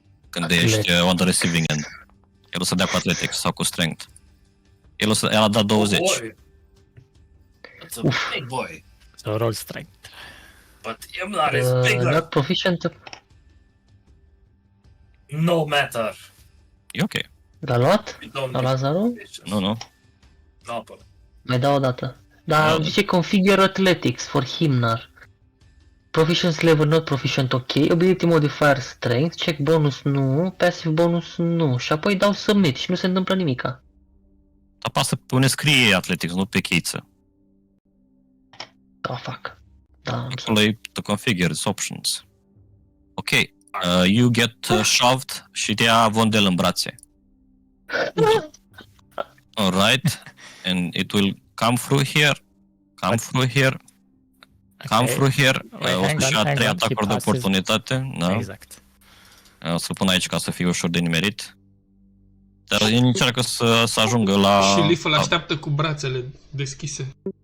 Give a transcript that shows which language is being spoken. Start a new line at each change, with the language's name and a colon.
Romanian: Când ești
English: on the receiving end.
Romanian: El o să dea cu Athletics sau cu Strength. El a dat 20.
English: Oh boy. That's a big boy. So roll strength. But Himnar is bigger. Not proficient. No matter.
Romanian: E ok. L-a luat?
English: We don't
Romanian: La
English: need
Romanian: Lazaru?
English: bitches.
Romanian: Nu.
English: No, but
Romanian: Mai dau o dată. Dar zice
English: configure athletics for Himnar. Proficiency level not proficient, ok. Ability modifier strength, check bonus nu, passive bonus nu.
Romanian: Și apoi dau submit și nu se întâmplă nimica. Apasă pe unde scrie Athletics, nu pe cheiță. Da, fac. Da, am să... Acolo e to configure, options. Ok.
English: You get shoved
Romanian: și te ia Vondel în brațe.
English: Alright. And it will come through here. Come through here. Come through here.
Romanian: O să-și ia 3 atacuri de oportunitate. Da. Exact. O să-l pun aici ca să fie ușor de nimerit. Dar el încearcă să ajungă la... Și Leaf îl așteaptă cu brațele deschise.